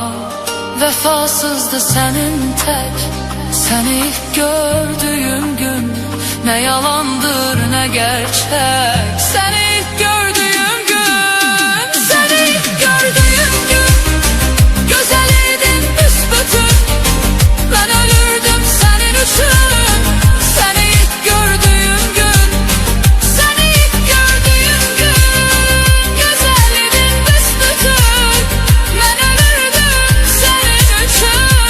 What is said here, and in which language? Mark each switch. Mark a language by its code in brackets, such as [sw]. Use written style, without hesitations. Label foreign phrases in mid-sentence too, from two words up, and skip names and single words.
[az] Vəfasızdı sənin tək, səni ilk gördüyüm gün. Nə yalandır, nə gerçək, səni ilk gördüyüm gün. Səni ilk gördüyüm gün, gözəl idin büsbütün. [tr] Ben ölürdüm senin için. Seni ilk gördüğüm gün, seni ilk gördüğüm gün. Güzel idin büsbütün. Ben ölürdüm senin için.